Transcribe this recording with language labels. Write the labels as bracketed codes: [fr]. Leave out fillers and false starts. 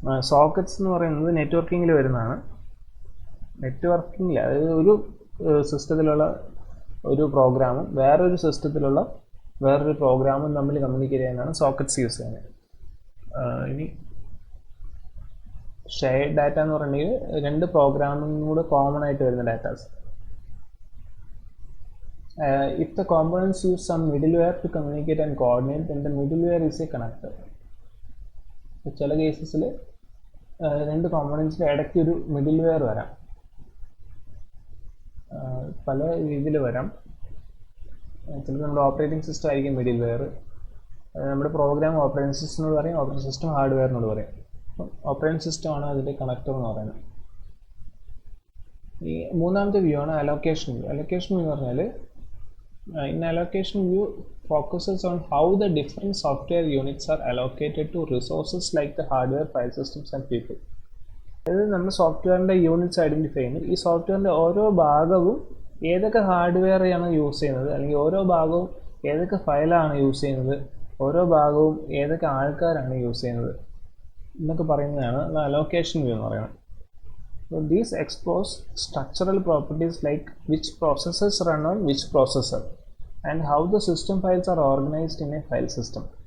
[ml] Sockets എന്ന് പറയുന്നത് നെറ്റ്വർക്കിങ്ങിൽ വരുന്നതാണ്. നെറ്റ്വർക്കിങ്ങിൽ, അതായത് ഒരു സിസ്റ്റത്തിലുള്ള ഒരു പ്രോഗ്രാമും വേറൊരു സിസ്റ്റത്തിലുള്ള വേറൊരു പ്രോഗ്രാമും തമ്മിൽ കമ്മ്യൂണിക്കേറ്റ് ചെയ്യാനാണ് സോക്കറ്റ്സ് യൂസ് ചെയ്യുന്നത്. ഇനി ഷെയർഡ് ഡാറ്റ എന്ന് പറഞ്ഞിട്ടുണ്ടെങ്കിൽ രണ്ട് പ്രോഗ്രാമും കൂടെ കോമൺ ആയിട്ട് വരുന്ന datas. [en] If the components use some middleware to communicate and coordinate, then the middleware is a connector. [ml] ചില കേസസിൽ രണ്ട് കോമ്പോണൻസിൻ്റെ ഇടയ്ക്ക് ഒരു മിഡിൽവെയർ വരാം. പല രീതിയിൽ വരാം. ചിലപ്പോൾ നമ്മുടെ ഓപ്പറേറ്റിംഗ് സിസ്റ്റം ആയിരിക്കും മിഡിൽവെയർ. നമ്മുടെ പ്രോഗ്രാം ഓപ്പറേറ്റിംഗ് സിസ്റ്റത്തിനോട് പറയും, ഓപ്പറേറ്റിംഗ് സിസ്റ്റം ഹാർഡ്വെയറിനോട് പറയും. അപ്പം ഓപ്പറേറ്റിംഗ് സിസ്റ്റമാണ് അതിൻ്റെ കണക്ടർ എന്ന് പറയുന്നത്. ഈ മൂന്നാമത്തെ വ്യൂ ആണ് അലോക്കേഷൻ വ്യൂ. അലോക്കേഷൻ വ്യൂ എന്ന് പറഞ്ഞാൽ, [en] in allocation view focuses on how the different software units are allocated to resources like the hardware, file systems and people. [ml] അതായത് നമ്മൾ സോഫ്റ്റ്വെയറിൻ്റെ യൂണിറ്റ്സ് ഐഡൻറ്റിഫൈ ചെയ്യുന്നത് ഈ സോഫ്റ്റ്വെയറിൻ്റെ ഓരോ ഭാഗവും ഏതൊക്കെ ഹാർഡ്വെയറാണ് യൂസ് ചെയ്യുന്നത്, അല്ലെങ്കിൽ ഓരോ ഭാഗവും ഏതൊക്കെ ഫയലാണ് യൂസ് ചെയ്യുന്നത്, ഓരോ ഭാഗവും ഏതൊക്കെ ആൾക്കാരാണ് യൂസ് ചെയ്യുന്നത് എന്നൊക്കെ പറയുന്നതാണ് അലോക്കേഷൻ വ്യൂ എന്ന് പറയുന്നത്. [en] So these explores structural properties like which processes run on which processor and how the system files are organized in a file system.